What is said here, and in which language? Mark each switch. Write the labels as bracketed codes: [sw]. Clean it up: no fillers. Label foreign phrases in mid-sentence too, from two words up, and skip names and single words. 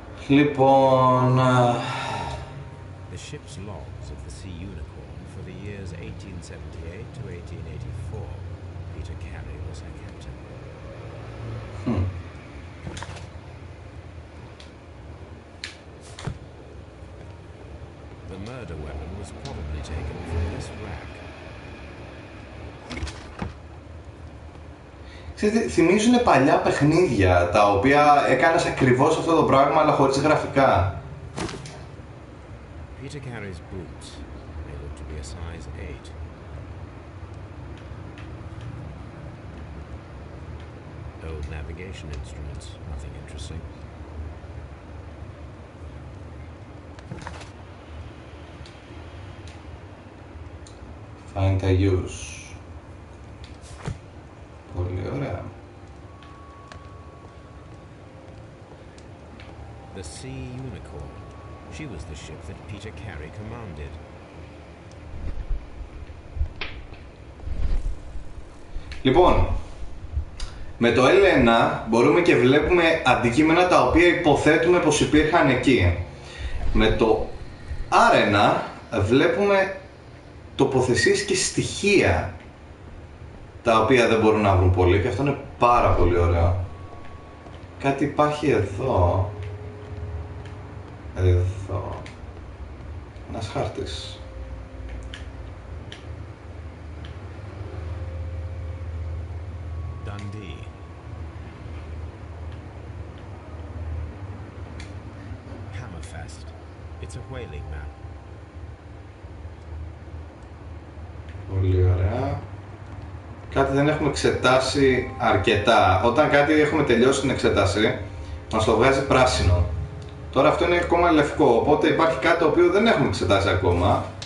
[el] Λοιπόν... [en] The ship's logs of the Sea Unicorn for the years 1878 to 1884. Peter Carey was her captain. The murder weapon was probably taken from this rack. [el] Ξέρετε, θυμίζουν παλιά παιχνίδια τα οποία έκανες ακριβώς αυτό το πράγμα αλλά χωρίς γραφικά. [en] Peter Carey's boots. They look to be a size 8. Old navigation instruments, nothing interesting. Find a use. [el] Πολύ ωραία. [en] The Sea Unicorn. She was the ship that Peter Carey commanded. [el] Λοιπόν, με το L1 μπορούμε και βλέπουμε αντικείμενα τα οποία υποθέτουμε πως υπήρχαν εκεί. Με το R1 βλέπουμε τοποθεσίες και στοιχεία τα οποία δεν μπορούν να βρουν πολύ και αυτό είναι πάρα πολύ ωραίο. Κάτι υπάρχει εδώ. Εδώ. Ένας χάρτης. [en] Dundee. Hammerfest. It's a whaling map. [el] Πολύ ωραία. Κάτι δεν έχουμε εξετάσει αρκετά. Όταν κάτι έχουμε τελειώσει την εξέταση, μας το βγάζει πράσινο. Τώρα αυτό είναι ακόμα λευκό, οπότε υπάρχει κάτι το οποίο δεν έχουμε εξετάσει ακόμα.